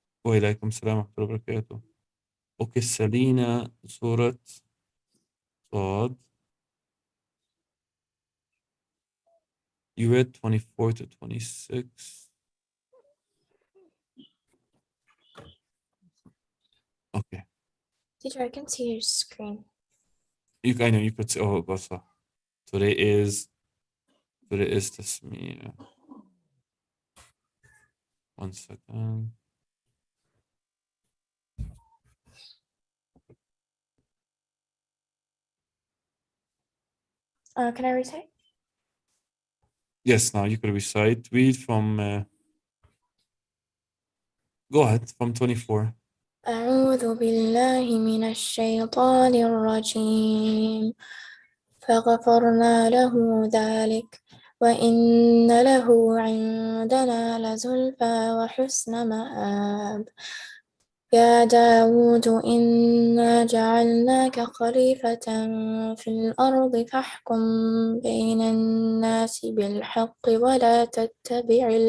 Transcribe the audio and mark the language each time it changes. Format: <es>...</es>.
<ar>وإليكم السلام ورحمة الله وبركاته.</ar> <en>Okay, Selina, سورة صاد. You read 24 to 26. Okay. Teacher, I can see your screen. I know you could say, oh, Basa. Today is Tasmiyah. 1 second. Can I recite? Yes, now you could recite. Read from, go ahead, from 24.</en> <ar>أعوذ بالله من الشيطان الرجيم فغفرنا له ذلك وإن له عندنا لزلفى وحسن مآب يا داود إنا جعلناك خليفة في الأرض فاحكم بين الناس بالحق ولا تتبع</ar>